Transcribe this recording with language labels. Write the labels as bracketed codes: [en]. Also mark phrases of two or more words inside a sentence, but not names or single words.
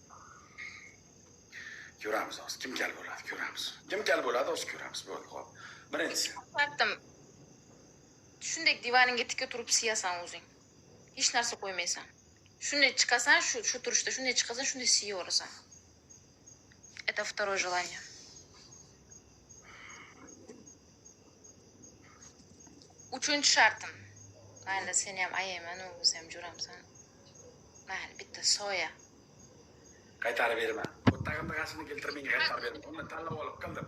[uz] Ko'ramiz hozir. Kim kal bo'ladi, ko'ramiz. Kim kal bo'ladi, hozir ko'ramiz. Bo'ldi, xo'p. Birinchisi. Shartim. Shunday divaningga tikka turib siyasan o'zing. Hech narsa qo'ymaysan. Shunday chiqasan, shu turishda shunday chiqasan, shunday siyaverasan. [ru] Это второе желание. [uz] Uchinchi shartim. Mayli, sen ham ayayman, o'zi ham jo'ramsan. Mayli, bitta soya. Qaytarib beraman. O'ttag'imni g'ashini keltirmang, qaytarib beraman. Undan tanlab olib qildim.